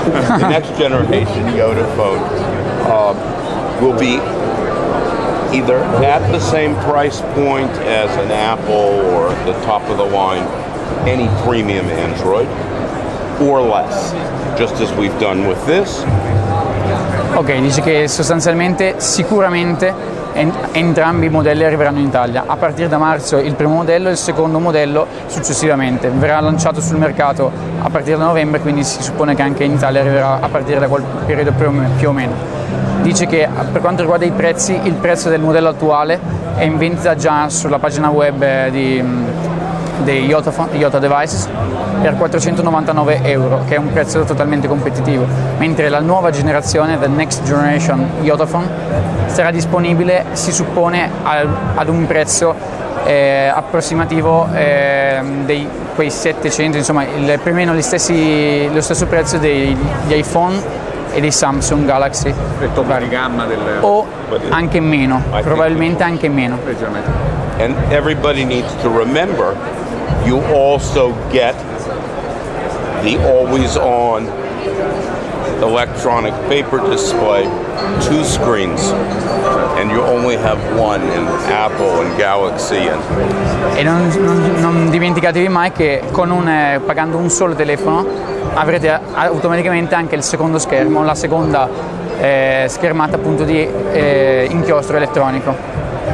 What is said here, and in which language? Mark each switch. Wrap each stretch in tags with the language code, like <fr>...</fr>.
<en>The next generation Yota phone will be either at the same price point as an Apple or the top of the line, any premium Android, or less, just as we've done with this.</en> <it>Ok, dice che sostanzialmente sicuramente entrambi i modelli arriveranno in Italia. A partire da marzo il primo modello e il secondo modello successivamente. Verrà lanciato sul mercato a partire da novembre, quindi si suppone che anche in Italia arriverà a partire da quel periodo più o meno. Dice che per quanto riguarda i prezzi, il prezzo del modello attuale è in vendita già sulla pagina web dei Yota Devices per €499, che è un prezzo totalmente competitivo, mentre la nuova generazione,</it> <en>the next generation Yota phone,</en> <it>sarà disponibile, si suppone, ad un prezzo approssimativo dei quei 700, insomma più o meno lo stesso prezzo degli iPhone e dei Samsung Galaxy di gamma o anche meno, probabilmente anche meno.</it> <en>And everybody needs to remember, you also get the always-on electronic paper display, 2 screens, and you only have one in Apple and Galaxy.</en> <it>E non dimenticatevi mai che pagando un solo telefono avrete automaticamente anche il secondo schermo, la seconda schermata appunto di inchiostro elettronico.</it>